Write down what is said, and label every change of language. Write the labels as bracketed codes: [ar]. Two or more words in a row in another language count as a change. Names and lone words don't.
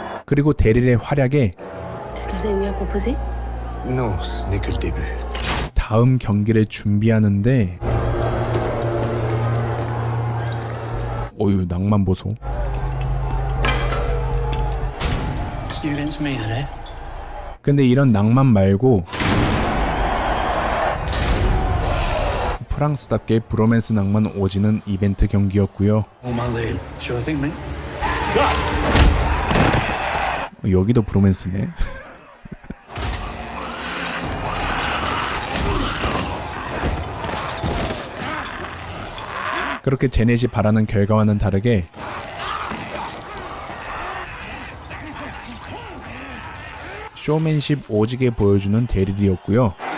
[ko] 그리고 데릴의 활약에 [fr] Est-ce que vous avez mieux à proposer? Non, ce n'est que le début. [ko] 다음 경기를 준비하는데 어휴 낭만 보소. [en] You're into me, eh? [ko] 근데 이런 낭만 말고 프랑스답게 브로맨스 낭만 오지는 이벤트 경기였고요. [en] On my lead. Sure thing, mate. [ko] 여기도 브로맨스네. 그렇게 제넷이 바라는 결과와는 다르게 쇼맨십 오지게 보여주는 데릴이었고요.